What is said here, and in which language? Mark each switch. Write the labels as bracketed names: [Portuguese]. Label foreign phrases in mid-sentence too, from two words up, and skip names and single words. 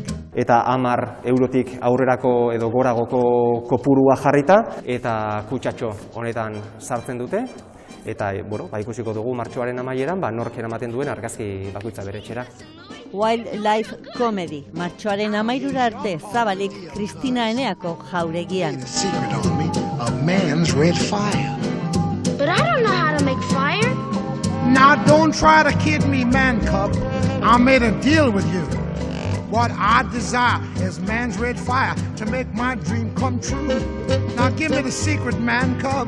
[Basque] Eta 10 eurotik aurrerako edo goragoko kopurua jarrita, eta kutsatxo honetan sartzen dute. Eta ikusiko dugu martxoaren amaieran nork eramaten duen argazki bakoitza bere etxera. Wildlife Comedy, martxoaren 13 arte zabalik Kristina Eneako jauregian. [English] But I don't know how to make fire. Now don't try to kid me, man cub. I made a deal with you. What I desire is man's red fire to make my dream come true. Now give me the secret, man cub.